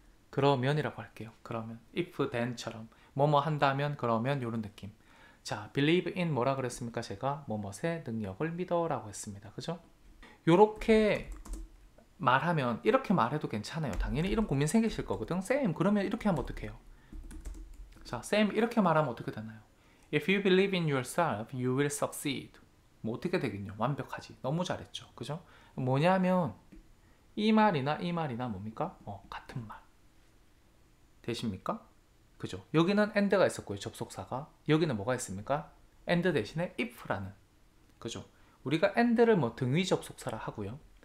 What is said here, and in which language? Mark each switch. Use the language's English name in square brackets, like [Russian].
[Korean] 그러면이라고 할게요. 그러면 if then처럼 뭐뭐 한다면 그러면 이런 느낌. 자, believe in 뭐라 그랬습니까? 제가 뭐뭐의 능력을 믿어라고 했습니다. 그죠? 요렇게 말하면 이렇게 말해도 괜찮아요. 당연히 이런 고민 생기실 거거든. 쌤 그러면 이렇게 하면 어떡해요? 자, 쌤 이렇게 말하면 어떻게 되나요? [English] If you believe in yourself, you will succeed. [Korean] 뭐 어떻게 되겠냐? 완벽하지. 너무 잘했죠. 그죠? 뭐냐면 이 말이나 이 말이나 뭡니까? 같은 말. 되십니까? 그죠? 여기는 and가 있었고요. 접속사가. 여기는 뭐가 있습니까? and 대신에 if라는. 그죠? 우리가 and를 뭐 등위 접속사라 하고요.